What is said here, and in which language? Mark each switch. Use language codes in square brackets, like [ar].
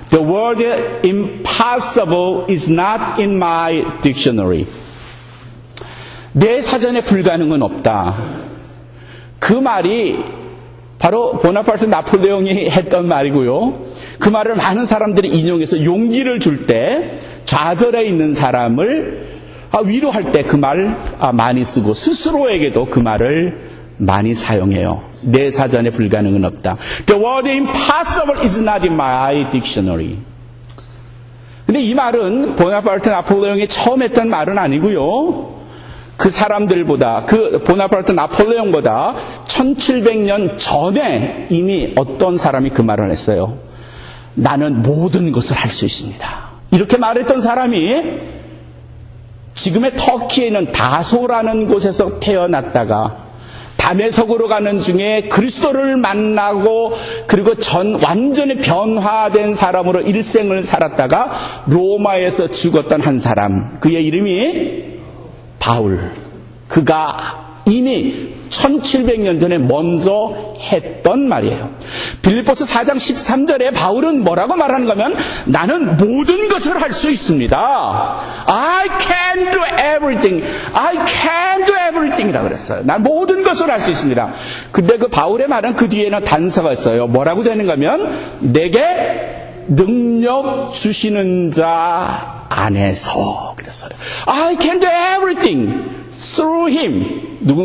[en] The word impossible is not in my dictionary. [ko] 내 사전에 불가능은 없다. 그 말이 바로 보나파르트 나폴레옹이 했던 말이고요. 그 말을 많은 사람들이 인용해서 용기를 줄 때 좌절해 있는 사람을 위로할 때 그 말 많이 쓰고 스스로에게도 그 말을 많이 사용해요. 내 사전에 불가능은 없다. [en] The word impossible is not in my dictionary. [ko] 근데 이 말은 보나파르트 나폴레옹이 처음 했던 말은 아니고요. 그 사람들보다, 그 보나파르트 나폴레옹보다 1700년 전에 이미 어떤 사람이 그 말을 했어요. 나는 모든 것을 할 수 있습니다. 이렇게 말했던 사람이 지금의 터키에 있는 다소라는 곳에서 태어났다가 다메섹으로 가는 중에 그리스도를 만나고 그리고 완전히 변화된 사람으로 일생을 살았다가 로마에서 죽었던 한 사람, 그의 이름이 바울. 그가 이미 1700년 전에 먼저 했던 말이에요. 빌립보서 4장 13절에 바울은 뭐라고 말하는가 하면 나는 모든 것을 할 수 있습니다. [en] I can do everything. I can do everything [ko] 이라고 그랬어요. 난 모든 것을 할 수 있습니다. 근데 그 바울의 말은 그 뒤에는 단서가 있어요. 뭐라고 되는가 하면 내게 능력 주시는 자 안에서 그랬어요. [en] I can do everything through him.